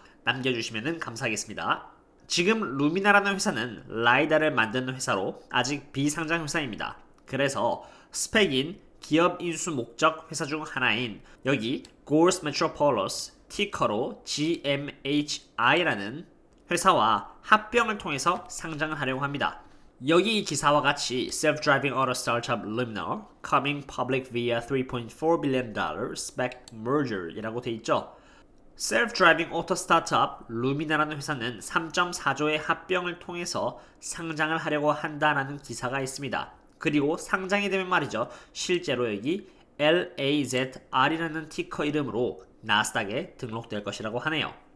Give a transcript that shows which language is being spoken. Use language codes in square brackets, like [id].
[ko] 남겨주시면 감사하겠습니다. 지금 루미나라는 회사는 라이다를 만드는 회사로 아직 비상장 회사입니다. 그래서 스펙인 기업 인수 목적 회사 중 하나인 여기 Gores Metropolis 티커로 GMHI라는 회사와 합병을 통해서 상장을 하려고 합니다. 여기 이 기사와 같이 [en] Self-Driving Auto Startup Luminar Coming Public via $3.4 billion SPAC Merger [ko] 이라고 돼 있죠. Self-Driving Auto Startup 루미나라는 회사는 3.4조의 합병을 통해서 상장을 하려고 한다라는 기사가 있습니다. 그리고 상장이 되면 말이죠. 실제로 여기 LAZR이라는 티커 이름으로 나스닥에 등록될 것이라고 하네요.